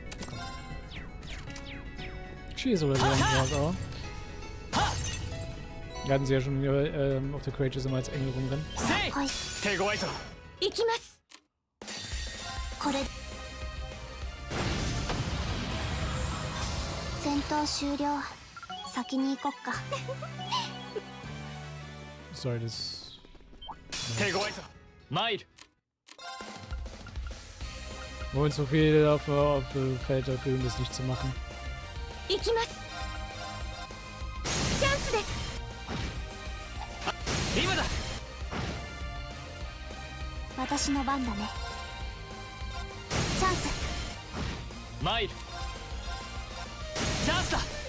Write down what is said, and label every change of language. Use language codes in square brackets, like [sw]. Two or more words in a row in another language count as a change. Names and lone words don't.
[de] Schieß oder so. Wir hatten sie ja schon auf der Courageous immer als Engel rumrennen. [ja] はい手強いぞ。行きます。これ戦闘終了。先に行こっか。 [de] Sorry, das... [ja] 手強いぞ。参る。 [de] Wir wollen so viel auf Feld dafür, um das nicht zu machen. [ja] 行きます。チャンスです。今だ。私の番だね。チャンス。参る。チャンスだ。